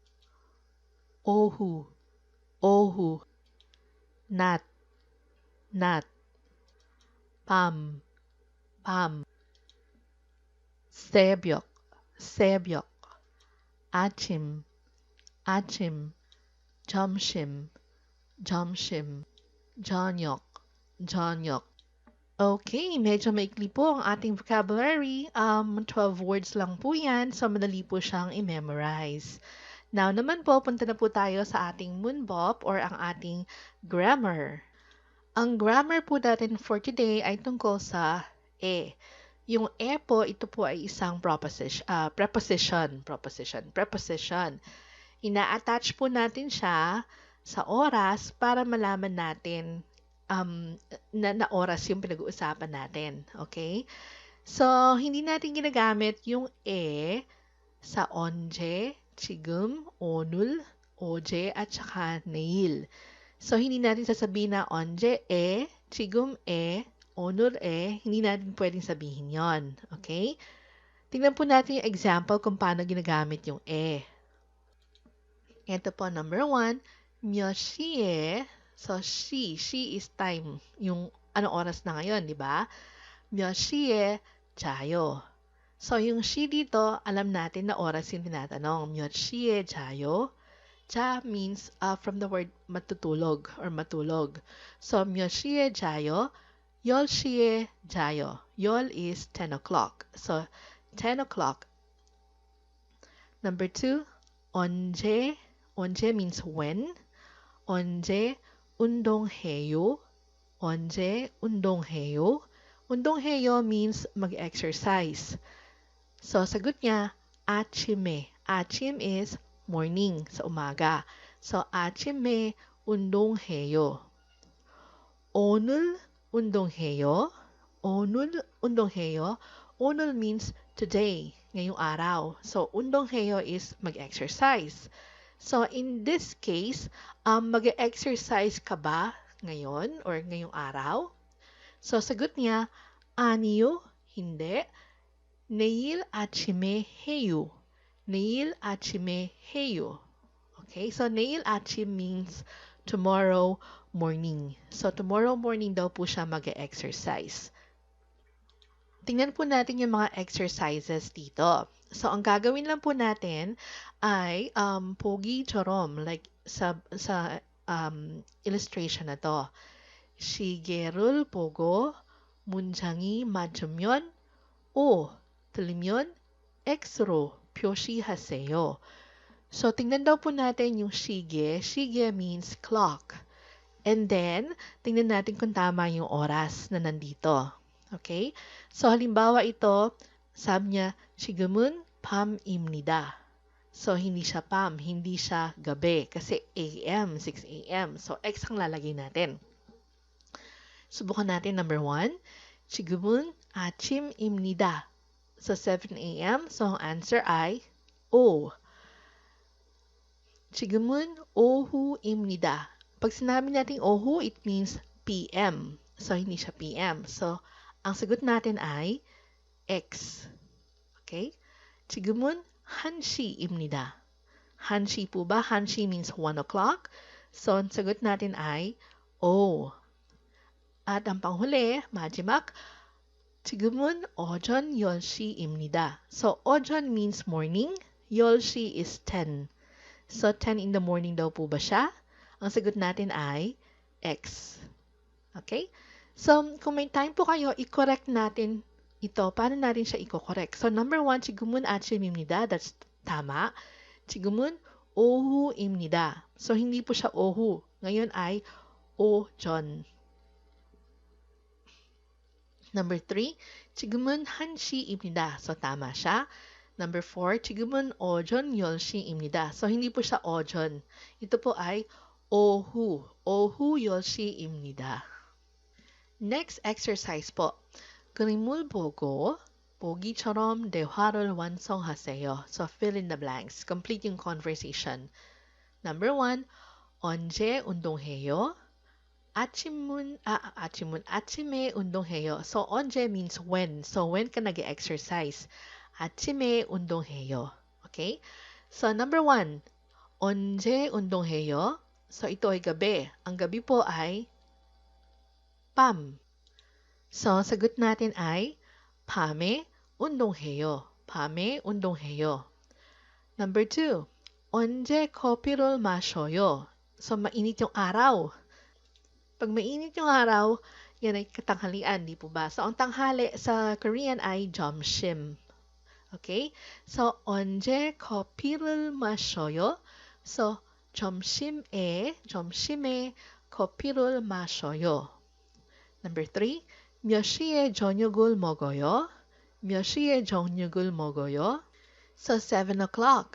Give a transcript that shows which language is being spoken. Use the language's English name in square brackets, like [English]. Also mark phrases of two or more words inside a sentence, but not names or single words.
[Korean] 오후, 오후, 낮, 낮, 밤, 밤, 새벽, 새벽, 아침, 아침, 점심, 점심, 저녁, 저녁. [Filipino] Okay, medyo maikli po ang ating vocabulary. 12 words lang po yan, so madali po siyang i-memorize. Now naman po, punta na po tayo sa ating moonbop or ang ating grammar. Ang grammar po natin for today ay tungkol sa e. Yung e po, ito po ay isang preposition. Ina-attach po natin siya sa oras para malaman natin na oras yung pinag-uusapan natin. Okay? So, hindi natin ginagamit yung e sa onje, [Korean] 지금, 오늘, 어제, [Filipino] at saka 내일. So, hindi natin sasabihin na [Korean] 언제 에, 지금 에, 오늘 에, [Filipino] hindi natin pwedeng sabihin yon. Okay? Tingnan po natin yung example kung paano ginagamit yung e. Ito po, number 1, [Korean] 몇 시에, [English] so she is time, [Filipino] yung anong oras na ngayon, di ba? [Korean] 몇 시에 자요. [Filipino] So, yung she dito, alam natin na oras yung tinatanong. [Korean] 몇 시에 자요? [English] 자 means from the word [Filipino] matutulog or matulog. So, [Korean] 몇 시에 자요? 10시에 자요. [English] 10 is 10 o'clock. So, 10 o'clock. Number 2, [Korean] 언제? [English] 언제 means when. [Korean] 언제 운동해요? 언제 운동해요? 운동해요 means mag-exercise. [Filipino] So, sagot niya, [Korean] 아침에. 아침 [English] is morning, [Filipino] sa umaga. So, [Korean] 아침에 운동해요. 오늘 운동해요. 오늘 운동해요. [English] 오늘 means today, [Filipino] ngayong araw. So, [English] 운동해요 is mag-exercise. So, in this case, [Filipino] mag-exercise ka ba ngayon or ngayong araw? So, sagot niya, 아니요, hindi. [Korean] 내일 아침에 해요. 내일 아침에 해요. [English] Okay, so [Korean] 내일 아침 [English] means tomorrow morning. So, tomorrow morning [Filipino] daw po siya mag-exercise. Tingnan po natin yung mga exercises dito. So, ang gagawin lang po natin ay pogi처럼, like sa illustration na to. [Korean] 시계를 보고 문장이 맞으면 O, 틀리면 X로 표시하세요. [Filipino] So, tingnan daw po natin yung 시계. [English] 시계 means clock. And then, [Filipino] tingnan natin kung tama yung oras na nandito. Okay? So, halimbawa ito, sabi niya, [Korean] 지금은 밤입니다. [Filipino] So, hindi siya 밤, hindi siya gabi. Kasi AM, 6 AM. So, X ang lalagay natin. Subukan natin, number 1. [Korean] 지금은 아침입니다. [English] So, 7 AM. So, [Filipino] ang answer ay O. [Korean] 지금은 오후입니다. [Filipino] Pag sinabi natin ohu, [English] it means PM. So, [Filipino] hindi siya PM. So, ang sagot natin ay X. Okay? [Korean] 지금은 1시입니다. 1시 [Filipino] po ba? [English] 1시 means 1 o'clock. So, [Filipino] ang sagot natin ay O. At ang panghuli, [Korean] 마지막, 지금은 오전 10시입니다. [English] So, 오전 means morning. 10시 is 10. So, 10 in the morning [Filipino] daw po ba siya? Ang sagot natin ay X. Okay? So, kung may time po kayo, i-correct natin ito. Paano natin siya i-correct? So, number 1, [Korean] 지금은 아침입니다. That's tama. 지금은 오후입니다. [Filipino] So, hindi po siya 오후. Ngayon ay 오전. [English] Number 3, [Korean] 지금은 1시입니다. [Filipino] So, tama siya. [English] Number 4, [Korean] 지금은 오전 10시입니다. [Filipino] So, hindi po siya 오전. Ito po ay 오후. [Korean] 오후 10시입니다. [English] Next exercise po. [Korean] 그림을 보고 보기처럼 대화를 완성하세요. [English] So, fill in the blanks. Complete yung conversation. Number 1, [Korean] 언제 운동해요? 아침에 운동해요. [English] So, 언제 means when. So, when [Filipino] ka nag-exercise? [Korean] 아침에 운동해요. [English] Okay? So, number 1, [Korean] 언제 운동해요? [Filipino] So, ito ay gabi. Ang gabi po ay 밤. So, sagot natin ay [Korean] 밤에 운동해요. 밤에 운동해요. [English] Number 2, [Korean] 언제 커피를 마셔요? [Filipino] So, mainit yung araw. Pag mainit yung araw, yan ay katanghalian, di po ba? So, ang tanghali sa Korean ay 점심. [English] Okay? So, [Korean] 언제 커피를 마셔요? So, 점심에 커피를 마셔요. [English] Number 3, [Korean] 몇 시에 저녁을 먹어요? 몇 시에 저녁을 먹어요? [English] So, 7 o'clock.